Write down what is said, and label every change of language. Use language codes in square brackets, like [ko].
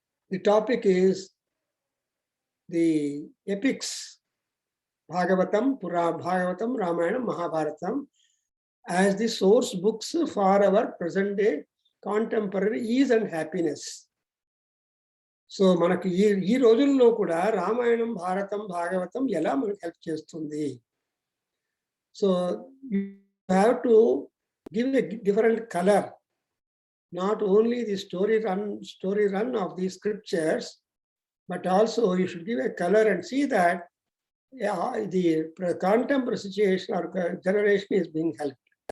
[en] The topic is the epics, Bhagavatam, Ramayana, Mahabharatam, as the source books for our present day contemporary ease and happiness. [te] So మనకు ఈ రోజుల్లో కూడా రామాయణం, భారతం, భాగవతం ఎలా మనకు help చేస్తుంది. [en] So you have to give a different color, not only the story run of these scriptures, but also you should give a color and see that the contemporary situation or generation is being helped.